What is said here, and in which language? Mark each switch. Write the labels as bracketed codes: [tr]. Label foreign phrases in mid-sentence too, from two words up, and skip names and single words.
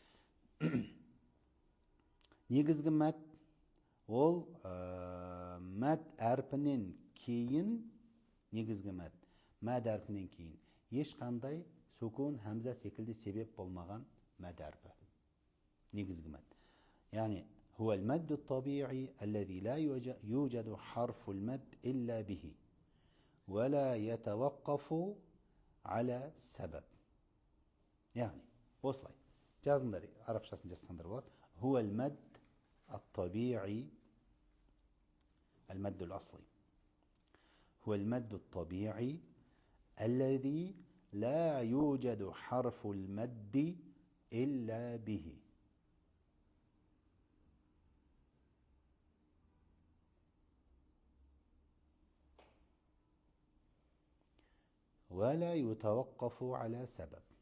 [kk] Негізгі мәд ол мәд әрпінен кейін, негізгі мәд әрпінен кейін ешқандай сөкон, хәмза секілді себеп болмаған мәд әрпі. Негізгі мәд. [ar] Яғни هو المد الطبيعي الذي لا يوجد حرف المد إلا به ولا يتوقف على سبب. [kk] يعني осылай жазыңдар, арабшасын жазсаңдар болады. [ar] هو المد الطبيعي المد الأصلي هو المد الطبيعي الذي لا يوجد حرف المد إلا به ولا يتوقف على سبب.